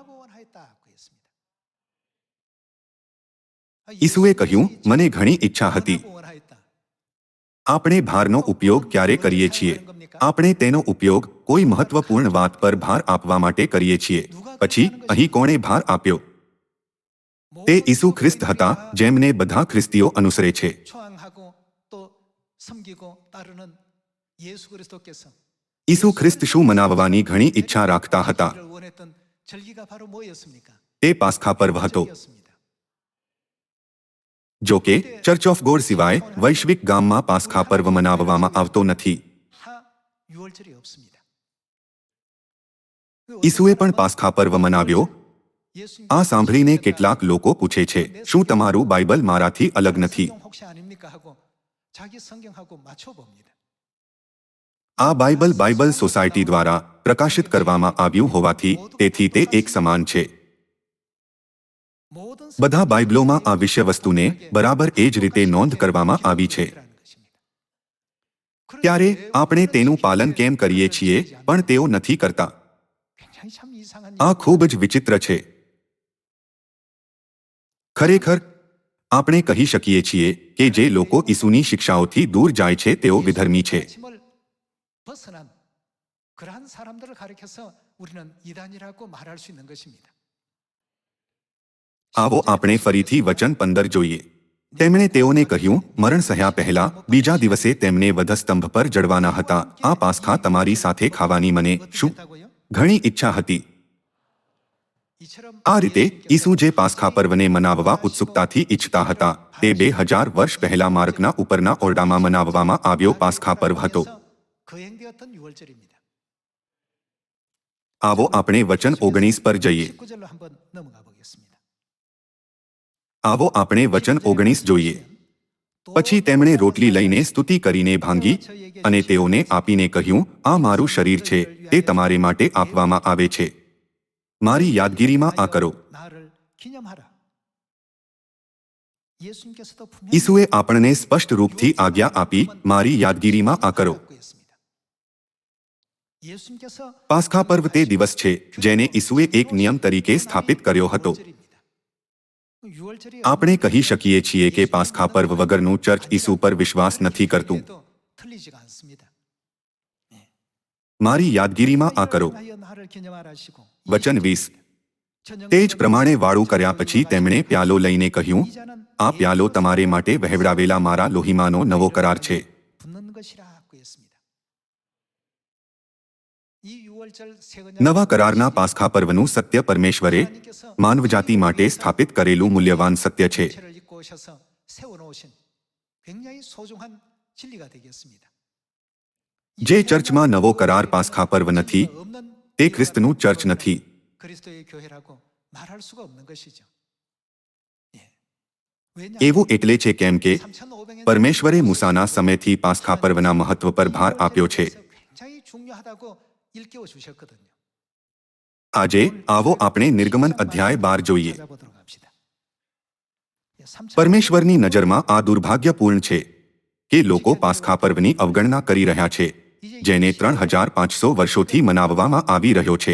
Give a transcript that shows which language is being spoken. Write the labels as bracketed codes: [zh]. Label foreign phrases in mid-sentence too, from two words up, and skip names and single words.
[gu] ઈસુએ કહ્યું, મને ઘણી ઈચ્છા હતી. આપણે ભારનો ઉપયોગ ક્યારે કરીએ છીએ? આપણે તેનો ઉપયોગ કોઈ મહત્વપૂર્ણ વાત પર ભાર આપવા માટે કરીએ છીએ. પછી અહીં કોણે ભાર આપ્યો? તે ઈસુ ખ્રિસ્ત હતા, જેમને બધા ખ્રિસ્તીઓ અનુસરે છે. [ko] 초항하고 또 섬기고 따르는 예수 그리스도께서 [gu] ઈસુ ખ્રિસ્ત શું મનાવવાની ઘણી ઈચ્છા રાખતા હતા? [ko] 를 원했던 절기가 바로 뭐였습니까? [gu] તે પાસ્ખા પર્વ હતો. [ko] 절기였습니다. [gu] જો કે ચર્ચ ઓફ ગોડ સિવાય વૈશ્વિક ગામમાં પાસ્ખા પર્વ મનાવવામાં આવતો નથી. [ko] 하 유월절이 없습니다. [gu] ઈસુએ પણ પાસ્ખા પર્વ મનાવ્યો. [ko] 예수님 [gu] આ સાંભળીને કેટલાક લોકો પૂછે છે, શું તમારું બાઇબલ મારાથી અલગ નથી? [ko] 성경 혹시 아닙니까 하고 자기 성경하고 맞춰 봅니다. [gu] આ બાઇબલ સોસાયટી દ્વારા પ્રકાશિત કરવામાં આવ્યું હોવાથી તેથી તે એક સમાન છે. [ko] 모든 [gu] બધા બાઇબલોમાં આ વિષયવસ્તુને બરાબર એ જ રીતે નોંધ કરવામાં આવી છે. ત્યારે આપણે તેનું પાલન કેમ કરીએ છીએ પણ તેઓ નથી કરતા? [ko] 굉장히 참 이상한 [gu] આ ખૂબ જ વિચિત્ર છે. ખરેખર આપણે કહી શકીએ છીએ કે જે લોકો ઈસુની શિક્ષાઓથી દૂર જાય છે તેઓ વિધર્મી છે. [ko] 핵심을 벗어난 그러한 사람들을 가리켜서 우리는 이단이라고 말할 수 있는 것입니다. [gu] આવો આપણે ફરીથી વચન 15 જોઈએ. તેમણે તેઓને કહ્યું, મરણ સહ્યા પહેલા બીજા દિવસે તેમને વધસ્તંભ પર જડવાના હતા. આ પાસ્ખા તમારી સાથે ખાવાની મને શું [ko] 했다고요? [gu] ઘણી ઈચ્છા હતી. [ko] 이처럼 [gu] આ રીતે ઈસુ જે પાસ્ખા પર્વને મનાવવા ઉત્સુકતાથી ઈચ્છતા હતા તે 2000 વર્ષ પહેલા માર્કના ઉપરના ઓરડામાં મનાવવામાં આવ્યો પાસ્ખા પર્વ હતો. [ko] 거행되었던 유월절입니다. [gu] આવો આપણે વચન 19 પર જઈએ. [ko] 19절로 한번 넘어가 보겠습니다. [gu] આવો આપણે વચન 19 જોઈએ. પછી તેમણે રોટલી લઈને સ્તુતિ કરીને ભાંગી અને તેઓને આપીને કહ્યું, આ મારું શરીર છે, તે તમારે માટે આપવામાં આવે છે. મારી યાદગીરીમાં આ કરો. [ko] 나를 기념하라. 예수님께서도 분명히 [gu] ઈસુએ આપણને સ્પષ્ટ રૂપથી આજ્ઞા આપી, મારી યાદગીરીમાં આ કરો. [ko] 예수님께서 [gu] પાસ્ખા પર્વ તે દિવસ છે જેને ઈસુએ એક નિયમ તરીકે સ્થાપિત કર્યો હતો. [ko] 유월절이 [gu] આપણે કહી શકીએ છીએ કે પાસ્ખા પર્વ વગરનું ચર્ચ ઈસુ પર વિશ્વાસ નથી કરતું. [ko] 틀리지가 않습니다. [gu] મારી યાદગીરીમાં આ કરો. [ko] 하여 나를 기념하라시고 [gu] વચન 20. તે જ પ્રમાણે વાળું કર્યા પછી તેમણે પ્યાલો લઈને કહ્યું, આ પ્યાલો તમારે માટે વહેવડાવેલા મારા લોહીમાંનો નવો કરાર છે. [ko] 붓는 것이라고 했습니다. 이 유월절 세거냐 [gu] નવા કરારના પાસ્ખા પર્વનું સત્ય પરમેશ્વરે માનવજાતિ માટે સ્થાપિત કરેલું મૂલ્યવાન સત્ય છે. [ko] 체를 입고 오셔서 세워놓으신 굉장히 소중한 진리가 되겠습니다. [gu] જે ચર્ચમાં નવો કરાર પાસ્ખા પર્વ નથી, [ko] 없는 [gu] તે ખ્રિસ્તનું ચર્ચ નથી. [ko] 그리스도의 교회라고 말할 수가 없는 것이죠. 예. 왜냐하면 [gu] એવું એટલે છે કેમ કે [ko] 3,500년 [gu] પરમેશ્વરે મૂસાના સમયથી પાસ્ખા પર્વના મહત્વ પર ભાર આપ્યો છે. [ko] 굉장히 중요하다고 일깨워 주셨거든요. [gu] આજે આવો આપણે નિર્ગમન અધ્યાય 12 જોઈએ. [ko] 찾아보도록 합시다. 예, 3,500 [gu] પરમેશ્વરની નજરમાં આ દુર્ભાગ્યપૂર્ણ છે કે લોકો પાસ્ખા પર્વની અવગણના કરી રહ્યા છે, જેને 3,500 વર્ષોથી મનાવવામાં આવી રહ્યો છે.